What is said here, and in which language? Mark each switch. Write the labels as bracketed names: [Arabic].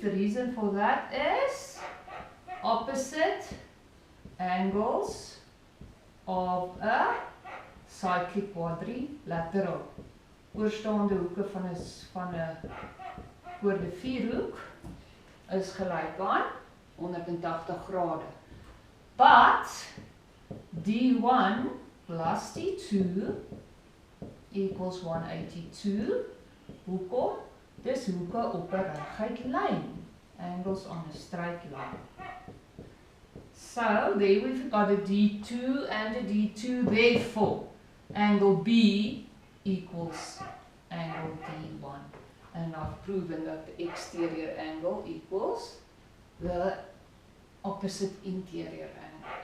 [English] The reason for that is opposite angles of a cyclic quadrilateral. [Afrikaans] Oorstaande hoeke van 'n oorde vierhoek is gelyk aan 180 grade. [English] But D1 plus D2 equals 182. [Afrikaans] Hoekom? Dis hoeke op 'n reguit lyn. [English] Angles on a straight line. So there we've got a D2 and a D2. Therefore, angle B equals angle D1. And I've proven that the exterior angle equals the opposite interior angle.